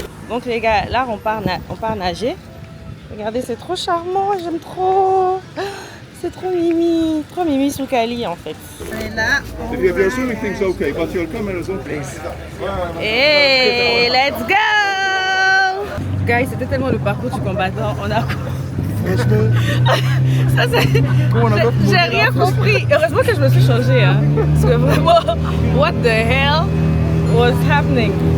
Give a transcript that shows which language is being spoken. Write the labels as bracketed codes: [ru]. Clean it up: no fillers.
[fr] Donc les gars, là on part nager. Regardez, c'est trop charmant, j'aime trop. C'est trop mimi Soukali en fait. Et là, [en] If you have your swimming things okay, but your camera's on please. hey, let's go! [fr] Guys, c'était tellement le parcours du combattant, on a... Ça, j'ai rien compris. Heureusement que je me suis changée. Hein. Parce que vraiment, [en] what the hell was happening?